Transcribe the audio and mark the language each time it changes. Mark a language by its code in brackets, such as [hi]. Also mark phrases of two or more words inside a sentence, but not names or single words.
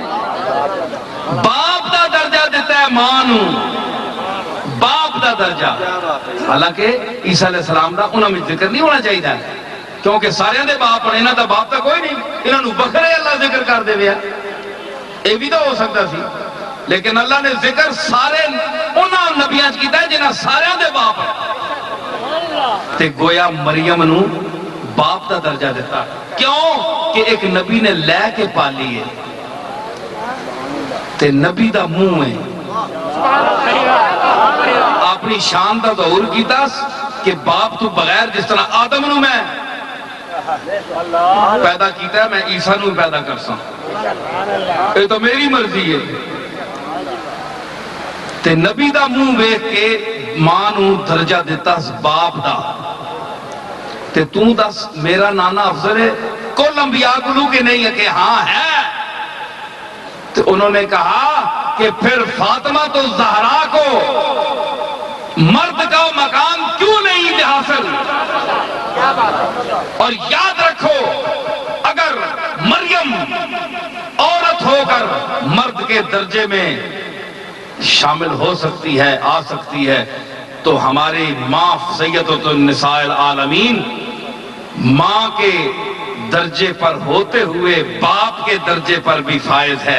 [pa] باپ دا درجہ دیتا ہے ماں نو، باپ دا درجہ۔ حالانکہ عیسیٰ علیہ السلام دا انہوں میں ذکر نہیں ہونا چاہیے، کیونکہ سارے دے باپ نے، انہوں دا باپ تا کوئی نہیں، انہوں نے بکرے اللہ ذکر کر دے ویا، یہ بھی تو ہو سکتا سی، لیکن اللہ نے ذکر سارے انہوں نبیاں کیتا ہے جنہاں سارے دے باپ تے گویا مریم نو باپ دا درجہ دیتا، کیوں کہ ایک نبی نے لے کے پالی ہے تے نبی دا منہ ہے، اپنی شان دا ظہور کیتا کہ باپ تو بغیر، جس طرح آدم نو میں پیدا کیتا ہے میں عیسیٰ نو پیدا کر سا، یہ تو میری مرضی ہے، تے نبی دا منہ بیٹھ کے ماں نو درجہ دیتا باپ دا، تے توں دس میرا نانا افضل ہے؟ [ur] کل انبیاء کو کہ نہیں ہے؟ کہ ہاں ہے۔ تو انہوں نے کہا کہ پھر فاطمہ تو زہرا کو مرد کا مقام کیوں نہیں حاصل؟ اور یاد رکھو اگر مریم عورت ہو کر مرد کے درجے میں شامل ہو سکتی ہے، آ سکتی ہے، تو ہمارے ماں [ar] سیدۃ النساء العالمین [ur] ماں کے درجے پر ہوتے ہوئے باپ کے درجے پر بھی فائز ہے۔